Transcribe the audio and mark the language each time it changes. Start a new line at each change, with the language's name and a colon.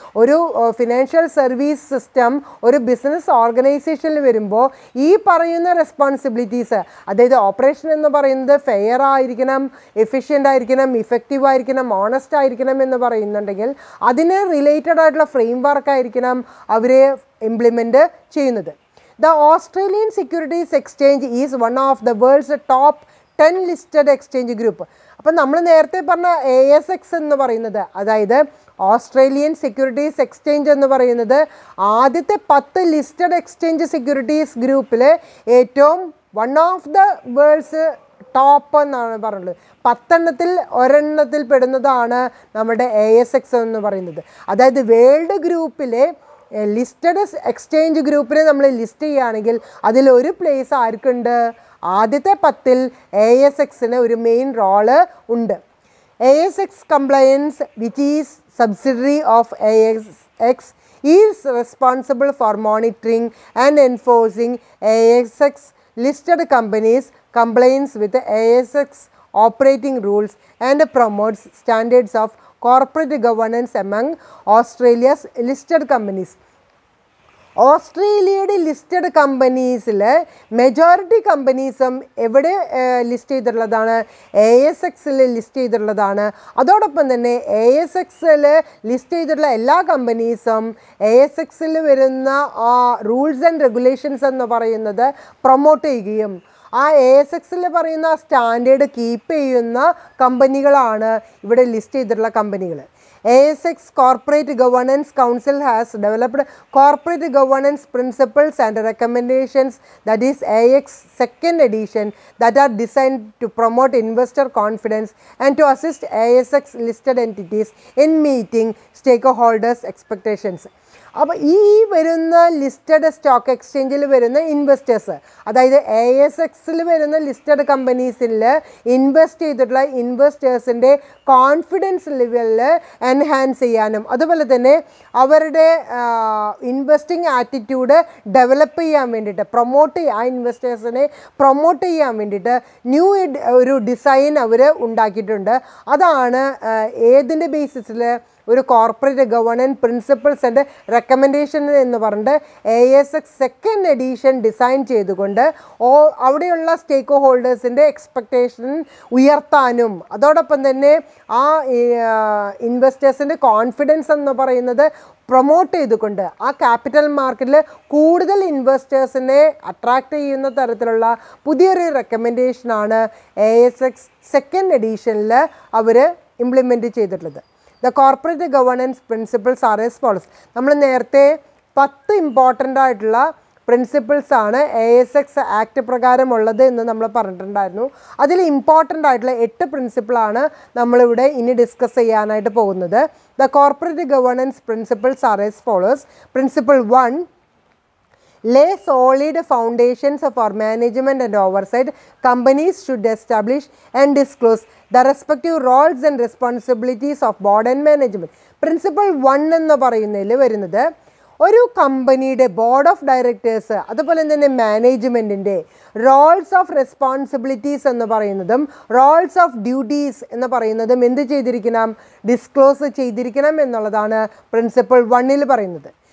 Malayalam: ഒരു financial service system ഒരു business ഓർഗനൈസേഷനിൽ വരുമ്പോൾ ഈ പറയുന്ന റെസ്പോൺസിബിലിറ്റീസ്, അതായത് ഓപ്പറേഷൻ എന്ന് പറയുന്നത് ഫെയർ ആയിരിക്കണം, എഫിഷ്യൻ്റ് ആയിരിക്കണം, ഇഫക്റ്റീവ് ആയിരിക്കണം, ഓണസ്റ്റ് ആയിരിക്കണം എന്ന് പറയുന്നുണ്ടെങ്കിൽ അതിന് റിലേറ്റഡ് ആയിട്ടുള്ള ഫ്രെയിം വർക്ക് ആയിരിക്കണം അവർ ഇംപ്ലിമെൻറ്റ് ചെയ്യുന്നത്.
English: The Australian Securities Exchange is one of the world's top 10 listed exchange group.
Malayalam: അപ്പം നമ്മൾ നേരത്തെ പറഞ്ഞ ASX എന്ന് പറയുന്നത്, അതായത് ഓസ്ട്രേലിയൻ സെക്യൂരിറ്റീസ് എക്സ്ചേഞ്ച് എന്ന് പറയുന്നത് ആദ്യത്തെ 10 ലിസ്റ്റഡ് എക്സ്ചേഞ്ച് സെക്യൂരിറ്റീസ് ഗ്രൂപ്പിൽ ഏറ്റവും
English: one of the world's top
Malayalam: എന്നാണ് പറഞ്ഞത്. 10 ഒരെണ്ണത്തിൽ പെടുന്നതാണ് നമ്മുടെ ASX എന്ന് പറയുന്നത്. അതായത് വേൾഡ് ഗ്രൂപ്പിലെ ലിസ്റ്റഡ് എക്സ്ചേഞ്ച് ഗ്രൂപ്പിനെ നമ്മൾ ലിസ്റ്റ് ചെയ്യുകയാണെങ്കിൽ അതിലൊരു പ്ലേസ് ആർക്കുണ്ട്? ആദ്യത്തെ 10 ASXന് ഒരു മെയിൻ റോള് ഉണ്ട്.
English: ASX compliance, which is subsidiary of ASX, is responsible for monitoring and enforcing ASX listed companies' compliance with ASX operating rules and promotes standards of corporate governance among Australia's listed companies.
Malayalam: ഓസ്ട്രേലിയയുടെ listed കമ്പനീസിൽ majority കമ്പനീസും എവിടെ list ചെയ്തിട്ടുള്ളതാണ്? ASXൽ list ചെയ്തിട്ടുള്ളതാണ്. അതോടൊപ്പം തന്നെ ASXൽ list ചെയ്തിട്ടുള്ള എല്ലാ കമ്പനീസും ASXൽ വരുന്ന ആ റൂൾസ് ആൻഡ് റെഗുലേഷൻസ് എന്ന് പറയുന്നത് പ്രൊമോട്ട് ചെയ്യുകയും ആ ASXൽ പറയുന്ന സ്റ്റാൻഡേർഡ് കീപ്പ് ചെയ്യുന്ന കമ്പനികളാണ് ഇവിടെ ലിസ്റ്റ് ചെയ്തിട്ടുള്ള കമ്പനികൾ.
English: ASX Corporate Governance Council has developed corporate governance principles and recommendations, that is AX 2nd edition, that are designed to promote investor confidence and to assist ASX listed entities in meeting stakeholders' expectations.
Malayalam: അപ്പോൾ ഈ വരുന്ന listed stock എക്സ്ചേഞ്ചിൽ വരുന്ന investors, അതായത് ASXൽ വരുന്ന listed കമ്പനീസിൽ invest ചെയ്തിട്ടുള്ള ഇൻവെസ്റ്റേഴ്സിൻ്റെ confidence ലെവലിൽ enhance ചെയ്യാനും അതുപോലെ തന്നെ അവരുടെ ഇൻവെസ്റ്റിംഗ് ആറ്റിറ്റ്യൂഡ് ഡെവലപ്പ് ചെയ്യാൻ വേണ്ടിയിട്ട് ആ ഇൻവെസ്റ്റേഴ്സിനെ പ്രൊമോട്ട് ചെയ്യാൻ വേണ്ടിയിട്ട് ഒരു ഡിസൈൻ അവർ ഉണ്ടാക്കിയിട്ടുണ്ട്. അതാണ് ഏതിൻ്റെ ബേസിസിൽ ഒരു corporate governance principles and recommendation എന്ന് പറഞ്ഞിട്ട് ASX 2nd എഡിഷൻ ഡിസൈൻ ചെയ്തുകൊണ്ട് അവിടെയുള്ള സ്റ്റേക്ക് ഹോൾഡേഴ്സിൻ്റെ എക്സ്പെക്റ്റേഷൻ ഉയർത്താനും അതോടൊപ്പം തന്നെ ആ ഇൻവെസ്റ്റേഴ്സിൻ്റെ കോൺഫിഡൻസ് എന്ന് പറയുന്നത് പ്രൊമോട്ട് ചെയ്തുകൊണ്ട് ആ ക്യാപിറ്റൽ മാർക്കറ്റിൽ കൂടുതൽ ഇൻവെസ്റ്റേഴ്സിനെ അട്രാക്റ്റ് ചെയ്യുന്ന തരത്തിലുള്ള പുതിയൊരു റെക്കമെൻഡേഷനാണ് ASX 2nd എഡിഷനിൽ അവർ ഇംപ്ലിമെൻറ്റ് ചെയ്തിട്ടുള്ളത്.
English: The corporate governance principles are as follows.
Malayalam: നമ്മൾ നേരത്തെ 10 ഇമ്പോർട്ടൻ്റ് ആയിട്ടുള്ള പ്രിൻസിപ്പിൾസ് ആണ് ASX ആക്ട് പ്രകാരമുള്ളത് എന്ന് നമ്മൾ പറഞ്ഞിട്ടുണ്ടായിരുന്നു. അതിൽ ഇമ്പോർട്ടൻ്റ് ആയിട്ടുള്ള 8 പ്രിൻസിപ്പിളാണ് നമ്മളിവിടെ ഇനി ഡിസ്കസ് ചെയ്യാനായിട്ട് പോകുന്നത്.
English: The corporate governance principles are as follows. Principle 1, lay solid foundations for management and oversight. Companies should establish and disclose the respective roles and responsibilities of board and management. Principle 1
Malayalam: എന്ന് പറയുന്നതിൽ വരുന്നത് ഒരു കമ്പനിയുടെ board of directors അതുപോലെ തന്നെ മാനേജ്മെൻറ്റിൻ്റെ Rolls of responsibilities എന്ന് പറയുന്നതും Rolls of duties എന്ന് പറയുന്നതും എന്ത് ചെയ്തിരിക്കണം, ഡിസ്ക്ലോസ് ചെയ്തിരിക്കണം എന്നുള്ളതാണ് പ്രിൻസിപ്പിൾ 1-ൽ പറയുന്നത്.